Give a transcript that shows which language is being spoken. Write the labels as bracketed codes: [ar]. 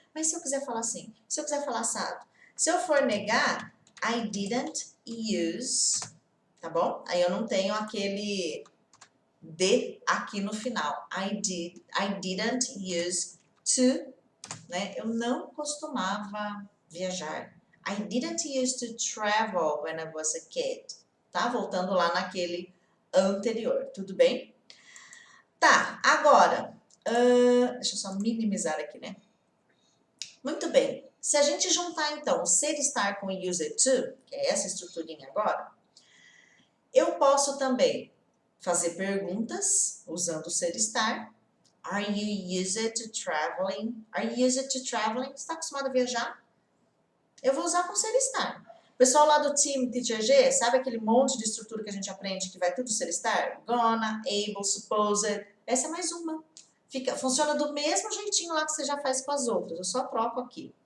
[pt] Mas se eu quiser falar assim, se eu quiser falar assado, se eu for negar, [en] I didn't use, [pt] tá bom? Aí eu não tenho aquele D aqui no final. [en] I didn't use to, né? [pt] Eu não costumava viajar. [en] I didn't used to travel when I was a kid. [pt] Tá? Voltando lá naquele anterior, tudo bem? Tá, agora, deixa eu só minimizar aqui, né? Muito bem. Se a gente juntar, então, o ser estar com o used to, que é essa estruturinha agora, eu posso também fazer perguntas usando o ser estar. [en] Are you used to traveling? Are you used to traveling? [pt] Você está acostumado a viajar? Eu vou usar com ser estar. O pessoal lá do time Teacher G, sabe aquele monte de estrutura que a gente aprende que vai tudo ser estar? Gonna, able, supposed. Essa é mais uma. Funciona do mesmo jeitinho lá que você já faz com as outras. Eu só troco aqui.